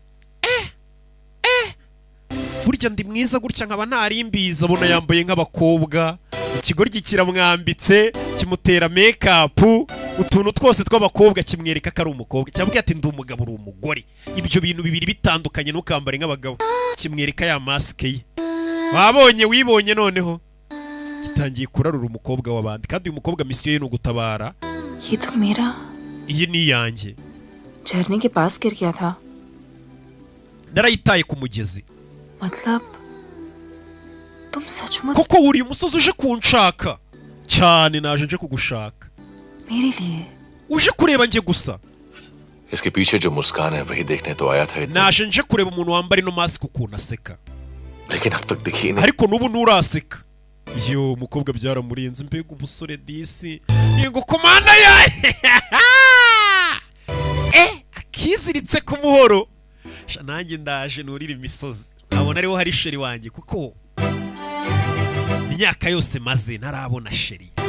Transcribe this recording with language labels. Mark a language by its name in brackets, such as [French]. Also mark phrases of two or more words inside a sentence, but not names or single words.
[Kinyarwanda] burya ndi mwiza gutya nkaba ntarimbiza abona yambaye nk'abakobwa ikigoryi kiramwambitse kimutera make-up utuntu twose tw'abakobwa kimwereka ko ari umukobwa cyangwa ati ndi umugabo uri umugore ibyo bintu bibiri bitandukanye ntukambare nk'abagabo kimwereka ya mask ye wabonye wibonye noneho gitangiye kurarura umukobwa w'abandi kandi uyu mukobwa misiyo ye ni ugutabara. [Hindi] ये तो मेरा [Kinyarwanda] iyi ni iyanjye. [Hindi] झरने के पास गिर गया था. [Kinyarwanda] narayitaye ku mugezi. [Hindi] मतलब तुम सचमुच [Kinyarwanda] koko wuriye umusozi uje kunshaka cyane. naje nje kugushaka. [Hindi] मेरे लिए [Kinyarwanda] uje kureba njye gusa. [Hindi] इसके पीछे जो मुस्कान है वही देखने तो आया था. [Kinyarwanda] naje nje kureba umuntu wambara ino mask ukuntu aseka. [Hindi] लेकिन अब तक दिखी नहीं. [Kinyarwanda] ariko nubu nuraseka. yo umukobwa byaramurinze mbega umusore disi. yego komanda ya akiziritse ku muhoro. nanjye ndaje nurira imisozi. abona ariho hari sheri wanjye kuko imyaka yose maze ntarabona sheri.